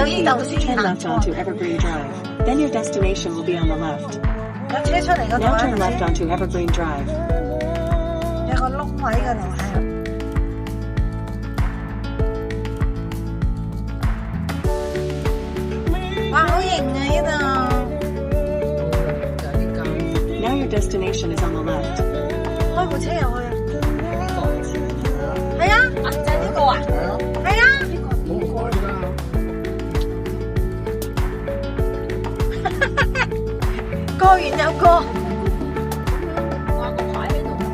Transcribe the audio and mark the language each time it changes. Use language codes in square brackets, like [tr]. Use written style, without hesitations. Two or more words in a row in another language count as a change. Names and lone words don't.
[yue] 度先 [en] Turn [yue] 行 [en] left [yue] 錯。 [en] onto Evergreen Drive. Then your destination will be on the left. [yue] 有車出嚟嗰度 [en] Now [yue] 啊， [en] turn [yue] 頭 [en] left [yue] 先 [en] onto Evergreen Drive. [yue] 有個窿位嗰度係。哇，好型啊呢度！就係啲膠。 [en] Now your destination is on the left. [yue] 開部車入去啊！係啊，就係呢個啊！係啊，係啊！好唔改㗎。過完又過，掛個牌喺度。